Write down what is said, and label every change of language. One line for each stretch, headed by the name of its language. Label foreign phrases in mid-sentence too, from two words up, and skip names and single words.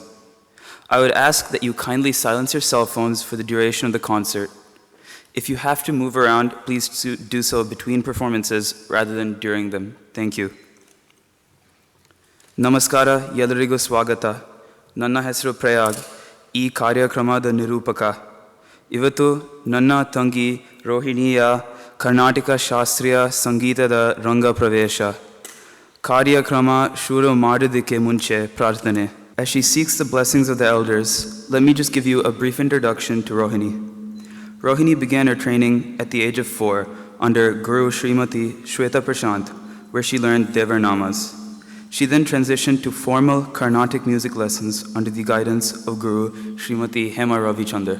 English: I would ask that you kindly silence your cell phones for the duration of the concert. If you have to move around, please do so between performances rather than during them. Thank you.
Kannada: ನಮಸ್ಕಾರ, ಎಲ್ಲರಿಗೂ ಸ್ವಾಗತ. ನನ್ನ ಹೆಸರು Prayag, ಈ ಕಾರ್ಯಕ್ರಮದ ನಿರೂಪಕ. ಇವತ್ತು ನನ್ನ ತಂಗಿ ರೋಹಿಣಿಯ ಕರ್ನಾಟಕ ಶಾಸ್ತ್ರೀಯ ಸಂಗೀತದ ರಂಗ ಪ್ರವೇಶ. ಕಾರ್ಯಕ್ರಮ ಶುರು ಮಾಡಿದಿಕ್ಕೆ ಮುಂಚೆ ಪ್ರಾರ್ಥನೆ.
English: As she seeks the blessings of the elders, let me just give you a brief introduction to Rohini. Rohini began her training at the age of 4 under Guru Srimati Shweta Prashant, where she learned Devar Namas. She then transitioned to formal Carnatic music lessons under the guidance of Guru Srimati Hema Ravichandar.